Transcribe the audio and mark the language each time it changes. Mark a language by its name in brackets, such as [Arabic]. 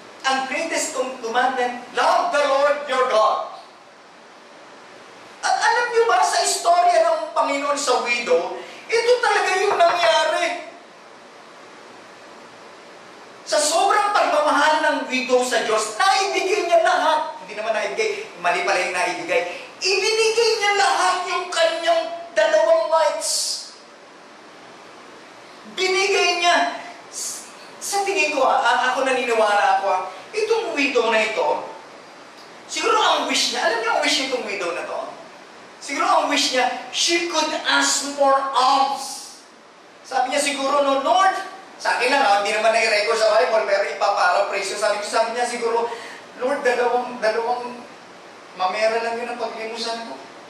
[English] Ang greatest commandment, love the Lord your God. [Filipino] At alam niyo ba, sa istorya ng Panginoon sa widow, ito talaga yung nangyari. Sa sobrang pagmamahal ng widow sa Diyos, naibigay niya lahat. Hindi naman naibigay, mali pala yung naibigay. Ibinigay niya lahat yung kanyang 2 mites. Binigay niya. Sa tingin ko, ako naniniwala ako, itong widow na ito, siguro ang wish niya, alam niyo ang wish nitong widow na to? Siguro ang wish niya, [English] she could ask more alms. [Filipino] Sabi niya siguro, no, Lord, sa akin lang, hindi naman na-record sa Bible, pero ipaparaphrase yun. Sabi niya siguro, Lord, dalawang mamera lang yun ang paglimusan ko.